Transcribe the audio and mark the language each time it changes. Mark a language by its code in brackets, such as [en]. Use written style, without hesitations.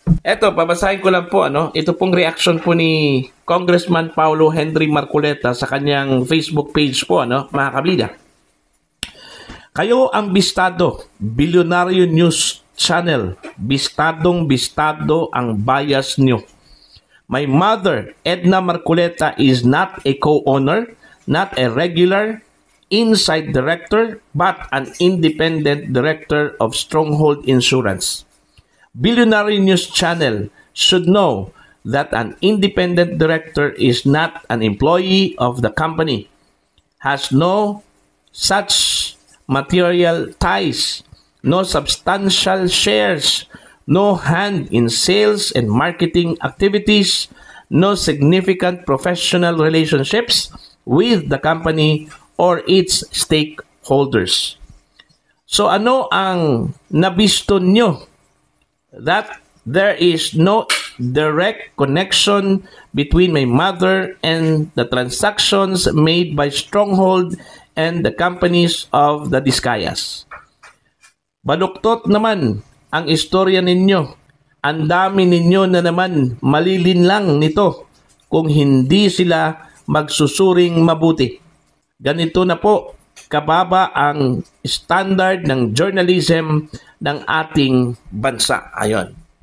[tl] Eto, babasahin ko lang po, ito pong reaction po ni Congressman Paulo Henry Marcoleta sa kanyang Facebook page po, mga kabida. Kayo ang bistado, Billionaire News Channel. Bistadong-bistado ang bias nyo. [en] My mother, Edna Marcoleta, is not a co-owner, not a regular inside director, but an independent director of Stronghold Insurance. Billionaire News Channel should know that an independent director is not an employee of the company, has no such material ties, no substantial shares, no hand in sales and marketing activities, no significant professional relationships with the company or its stakeholders. [tl] So ano ang nabisto nyo? [en] That there is no direct connection between my mother and the transactions made by Stronghold and the companies of the Diskayas. [tl] Baluktot naman ang istorya ninyo. Ang dami ninyo na naman malilinlang nito kung hindi sila magsusuring mabuti. Ganito na po kababa ang standard ng journalism ng ating bansa. Ayon.